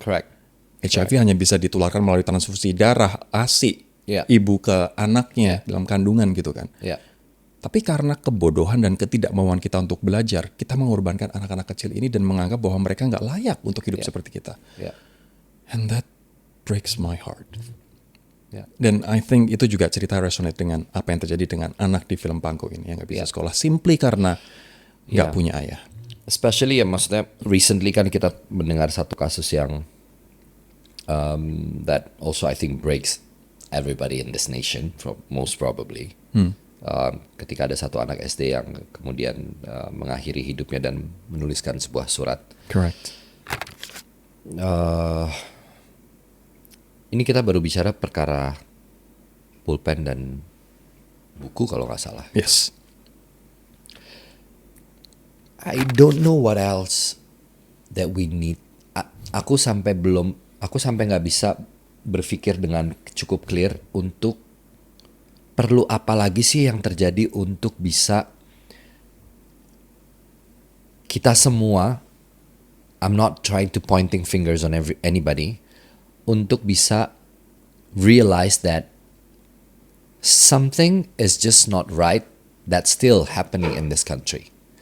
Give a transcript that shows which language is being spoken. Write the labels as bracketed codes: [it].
[en] Correct. [id] HIV hanya bisa ditularkan melalui transfusi darah, ASI, ibu ke anaknya dalam kandungan gitu kan. Ya. Tapi karena kebodohan dan ketidakmauan kita untuk belajar, kita mengorbankan anak-anak kecil ini dan menganggap bahwa mereka nggak layak untuk hidup seperti kita. Ya. [en] And that breaks my heart. [id] Ya. Dan [en] I think [id] itu juga cerita resonate dengan apa yang terjadi dengan anak di film Pangko ini yang nggak bisa sekolah simply karena nggak punya ayah. [en] Especially [id] ya, maksudnya [en] recently [id] kan kita mendengar satu kasus yang [en] that also I think breaks everybody in this nation, most probably. [id] Ketika ada satu anak SD yang kemudian mengakhiri hidupnya dan menuliskan sebuah surat. [en] Correct. [id] Ini kita baru bicara perkara pulpen dan buku kalau nggak salah. [en] Yes. I don't know what else that we need. [id] Aku sampai nggak bisa berpikir dengan cukup clear untuk perlu apa lagi sih yang terjadi untuk bisa kita semua, [en] I'm not trying to pointing fingers on anybody, [id] untuk bisa [en] realize that something is just not right that's still happening in this country.